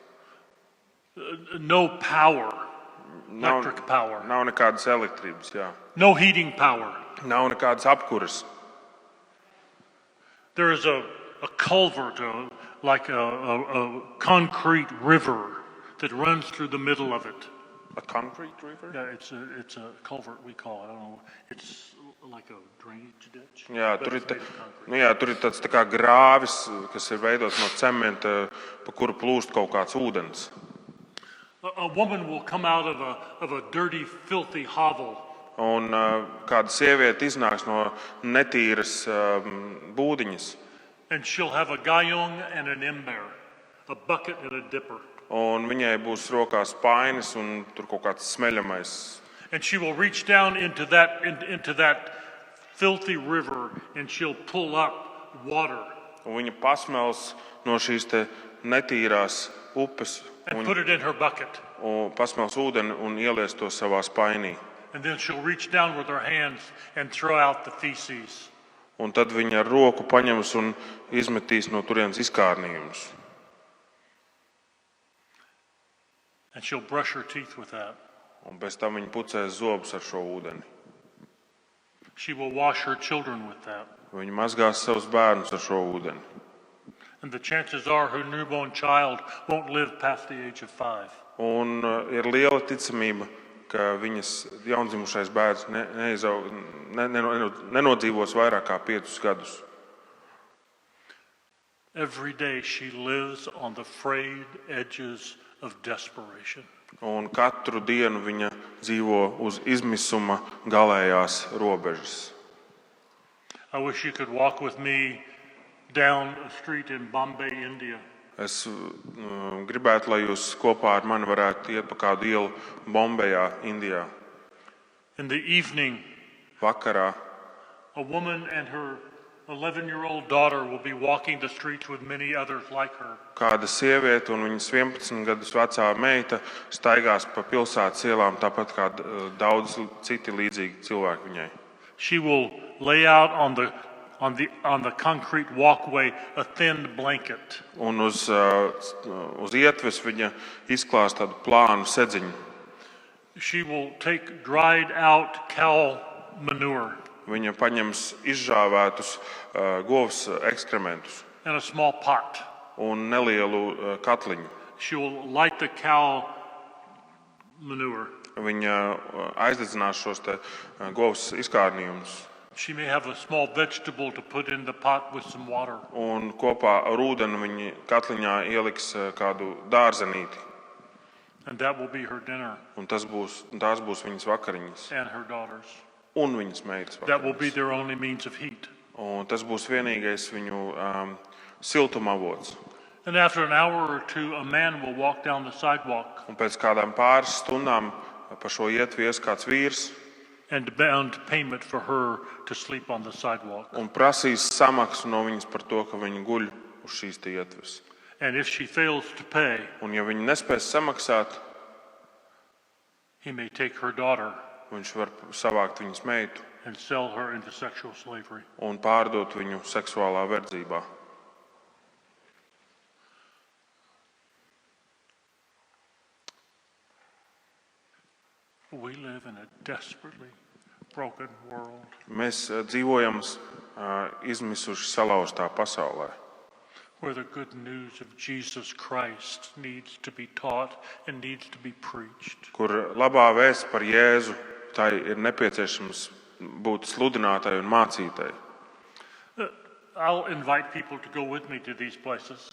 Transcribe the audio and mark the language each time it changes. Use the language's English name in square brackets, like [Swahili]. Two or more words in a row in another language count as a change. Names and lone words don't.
[English] no power, electric power, [Latvian] Nav nekādas elektrības, jā. [English] no heating power. [Latvian] Nav nekādas apkuras. [English] There is a culvert, like a concrete river that runs through the middle of it. A concrete river? Yeah, it's a culvert, we call it. I don't know. It's like a drainage ditch. [Latvian] Jā, [English] but [Latvian] tur ir, [English] it's made of concrete. [Latvian] tur ir tāds tā kā grāvis, kas ir veidots no cementa, pa kuru plūst kaut kāds ūdens. [English] A woman will come out of a dirty, filthy hovel. [Latvian] Un kāda sieviete iznāks no netīras būdiņas. [English] And she'll have a gayong and an ember, a bucket and a dipper. [Latvian] Un viņai būs rokās painis un tur kaut kāds smeļamais. [English] And she will reach down into that filthy river and she'll pull up water [Latvian] Un viņa pasmels no šīs te netīrās upes [English] and put it in her bucket. [Latvian] un pasmels ūdeni un ielies to savā spainī. [English] And then she'll reach down with her hands and throw out the feces. [Latvian] Un tad viņa ar roku paņems un izmetīs no turienes izkārnījumus. [English] And she'll brush her teeth with that. [Latvian] Un pēc tam viņa pucēs zobus ar šo ūdeni. [English] She will wash her children with that. [Latvian] Viņa mazgās savus bērnus ar šo ūdeni. [English] And the chances are her newborn child won't live past the age of 5. [Latvian] Un ir liela ticamība, ka viņas jaundzimušais bērns nenodzīvos vairāk kā 5 gadus. [English] Every day she lives on the frayed edges of desperation. [Latvian] Un katru dienu viņa dzīvo uz izmisuma galējās robežas. [English] I wish you could walk with me down a street in Bombay, India. [Latvian] Es gribētu, lai jūs kopā ar mani varētu iet pa kādu ielu Bombejā, Indijā. [English] In the evening, [Latvian] Vakarā [English] a woman and her 11-year-old daughter will be walking the streets with many others like her. [Latvian] Kāda sieviete un viņas 11 gadus vecā meita staigās pa pilsētas ielām tāpat kā daudz citi līdzīgi cilvēki viņai. [English] She will lay out on the concrete walkway a thin blanket. [Latvian] Un uz ietves viņa izklās tādu plānu sedziņu. [English] She will take dried out cow manure [Latvian] Viņa paņems izžāvētus govs ekskrementus [English] in a small pot. [Latvian] un nelielu katliņu. [English] She will light the cow manure. [Latvian] Viņa aizdedzinās šos te govs izkārnījumus [English] She may have a small vegetable to put in the pot with some water. [Latvian] un kopā ar ūdeni viņa katliņā ieliks kādu dārzenīti. [English] And that will be her dinner [Latvian] Un tās būs viņas vakariņas [English] and her daughters. [Latvian] un viņas meitas [English] That will be [Latvian] vakariņas. [English] their only means of heat. [Latvian] Un tas būs vienīgais viņu siltuma avots. [English] And after an hour or two, a man will walk down the sidewalk [Latvian] Un pēc kādām pāris stundām pa šo ietvi ies kāds vīrs [English] and demand payment for her to sleep on the sidewalk. [Latvian] un prasīs samaksu no viņas par to, ka viņa guļ uz šīs te ietves. [English] And if she fails to pay, [Latvian] Un ja viņa nespēs samaksāt, [English] he may take her daughter [Latvian] viņš var savākt viņas meitu [English] and sell her into sexual slavery. [Latvian] un pārdot viņu seksuālā verdzībā. [English] We live in a desperately broken world. [Latvian] Mēs dzīvojam izmisuši salauztā pasaulē, [English] Where the good news of Jesus Christ needs to be taught and needs to be preached. [Latvian] kur labā vēsts par Jēzu, tai ir nepieciešams būt sludinātai un mācītai. [English] I'll invite people to go with me to these places.